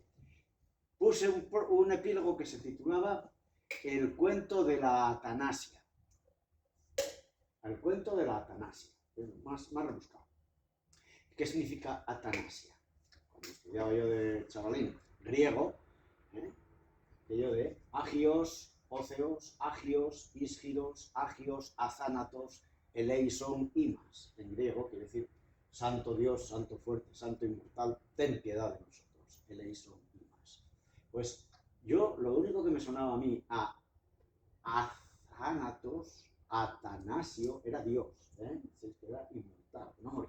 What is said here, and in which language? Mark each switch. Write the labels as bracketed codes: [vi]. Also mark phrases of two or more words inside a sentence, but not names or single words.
[es] Puse un epílogo que se titulaba El cuento de la Atanasia. El cuento de la Atanasia, más rebuscado. ¿Qué significa Atanasia? Cuando estudiaba yo de chavalín griego, aquello de [el] άγιος, Θεός, άγιος, ισχυρός, άγιος, αθάνατος, ελέησον, ημάς. [es] En griego quiere decir santo Dios, santo fuerte, santo inmortal, ten piedad de nosotros, [el] ελέησον, ημάς. [es] Pues yo, lo único que me sonaba a mí a azánatos, Atanasio, era Dios, era inmortal, no moría.